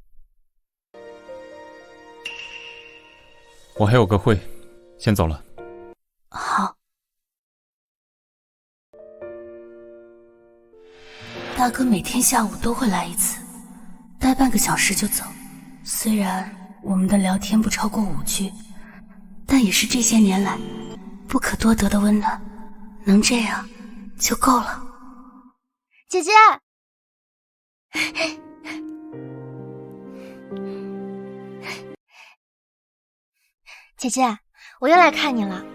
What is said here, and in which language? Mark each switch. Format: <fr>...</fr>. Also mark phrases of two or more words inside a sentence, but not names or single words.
<zh>我還有個會，先走了。好。大哥每天下午都會來一次，待半個小時就走。雖然我們的聊天不超過5句，但也是這些年來不可多得的溫暖，能這樣就夠了。姐姐，姐姐，我又来看你了。</zh>